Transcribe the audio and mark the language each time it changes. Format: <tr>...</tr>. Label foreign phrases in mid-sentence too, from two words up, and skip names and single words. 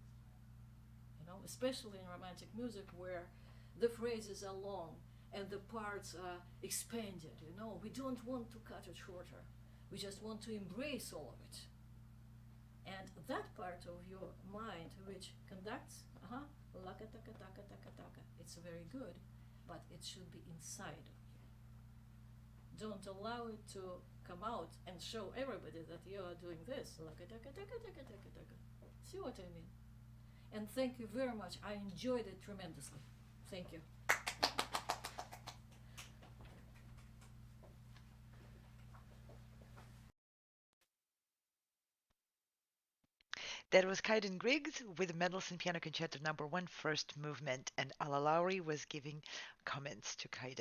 <en>Especially in romantic music where the phrases are long and the parts are expanded. We don't want to cut it shorter. We just want to embrace all of it. And that part of your mind which conducts, laka taka taka taka taka, it's very good, but it should be inside of you. Don't allow it to come out and show everybody that you are doing this. Laka taka taka taka taka taka. See what I mean? And thank you very much. I enjoyed it tremendously. Thank you. That was Kaiden Griggs with Mendelssohn Piano Concerto Number 1, first movement, and Ala Lowry was giving comments to Kaiden.</en>